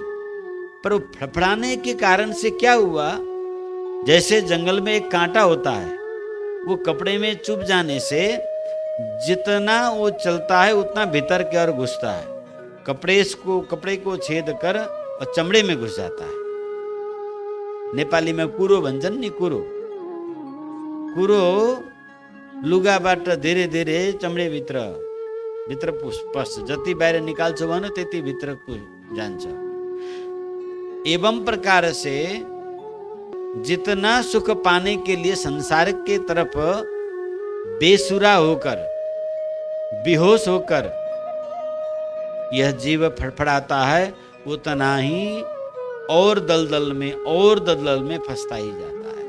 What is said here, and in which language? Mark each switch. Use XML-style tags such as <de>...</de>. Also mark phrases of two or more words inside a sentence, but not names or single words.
<hi>पर वो फड़फड़ाने के कारण से क्या हुआ, जैसे जंगल में एक कांटा होता है, वो कपड़े में चुभ जाने से जितना वो चलता है उतना भीतर की ओर घुसता है, कपड़े को छेद कर और चमड़े में घुस जाता है। नेपाली में</hi> <ne>कुरो भन्छन् नि, कुरो लुगाबाट धेरै धेरै चमडे भित्र पस्छ, जति बाहिर निकाल्छ भने त्यति भित्र जान्छ।</ne> <hi>एवं प्रकार से जितना सुख पाने के लिए संसार के तरफ बेसुरा होकर, बेहोश होकर यह जीव फड़फड़ाता है, उतना ही और दलदल में फंसता ही जाता है।</hi>